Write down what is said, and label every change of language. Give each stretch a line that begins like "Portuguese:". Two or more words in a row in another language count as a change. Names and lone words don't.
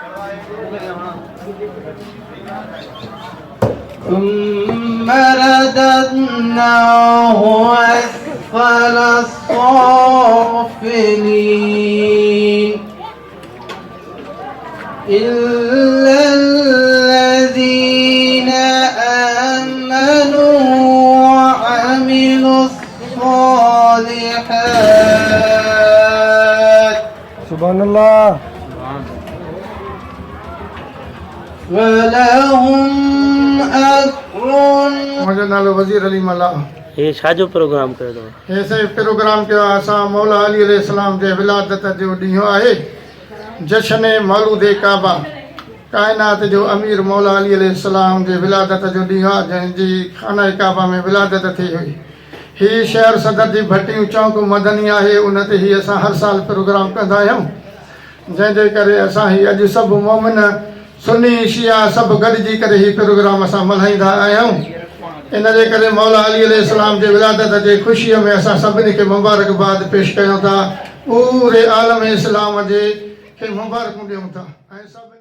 Arabic: ثم رددناه أسفل السافلين إلا الذين آمنوا وعملوا الصالحات سبحان الله ولهم أجر
Sindhi: मुंहिंजो नालो वज़ीर अली मल्ला हे छाजो प्रोग्राम कयो अथव? हे साईं प्रोग्राम कयो आहे असां मौला अली अलैहिस्सलाम जे विलादत जो ॾींहुं आहे जश्न मौलूद काबा काइनात जो अमीर मौला अली अलैहिस्सलाम जे विलादत जो ॾींहुं आहे जंहिंजी खाना काबा में विलादत थी हुई हीअ शहर सदर जी भटियूं चौक मदनी आहे उन ते ही असां हर साल प्रोग्राम कंदा आहियूं जंहिंजे करे असां ही अॼु सभु मोमिन सुन्नी शिया सभु गॾिजी करे ही प्रोग्राम असां मल्हाईंदा आहियूं इन जे करे मौला अली अलैहिस्सलाम जे विलादत जे ख़ुशीअ में असां सभिनी खे मुबारकबाद पेश कयूं था पूरे आलम इस्लाम जे खे मुबारकूं ॾियूं था ऐं सभु